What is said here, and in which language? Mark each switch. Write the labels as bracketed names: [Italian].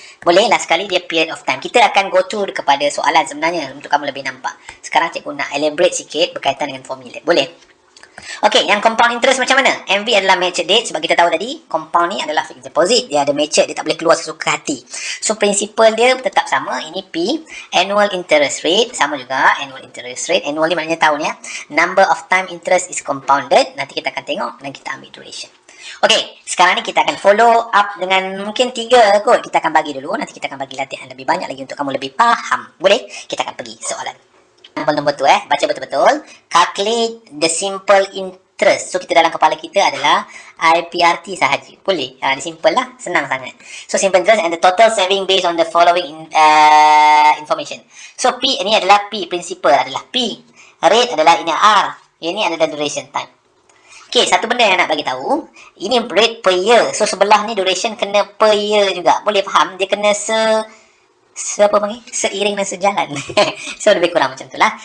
[Malay] Boleh lah sekali dia [English] period of time. [Malay] Kita akan [English] go through [Malay] kepada soalan sebenarnya untuk kamu lebih nampak. Sekarang cikgu nak elaborate sikit berkaitan dengan formula. Boleh? Okey, yang compound interest macam mana? MV adalah matured date sebab kita tahu tadi compound ni adalah fixed deposit. Dia ada matured, dia tak boleh keluar sesuka hati. So principal dia tetap sama. Ini P. [English] Annual interest rate [Malay] sama juga. [English] Annual interest rate. [Malay] Annual ni maknanya tahun ya. [English] Number of time interest is compounded. [Malay] Nanti kita akan tengok dan kita ambil duration. Okey, sekarang ni kita akan follow up dengan mungkin 3 kot. Kita akan bagi dulu. Nanti kita akan bagi latihan lebih banyak lagi untuk kamu lebih faham. Boleh? Kita akan pergi soalan. Nombor tu baca betul-betul. [English] Calculate the simple interest. [Malay] So kita dalam kepala kita adalah IPRT sahaja. Boleh? Dia simple lah, senang sangat. [English] So simple interest and the total saving based on the following information. [Malay] So P ni adalah P, principal adalah P. Rate adalah ini R. Ini adalah duration time. Okay, satu benda yang nak bagi tahu, ini [English] rate per year. [Malay] So sebelah ni duration kena per year juga. Boleh faham? Dia kena apa panggil? Seiring dan sejalan. So lebih kurang macam tu lah.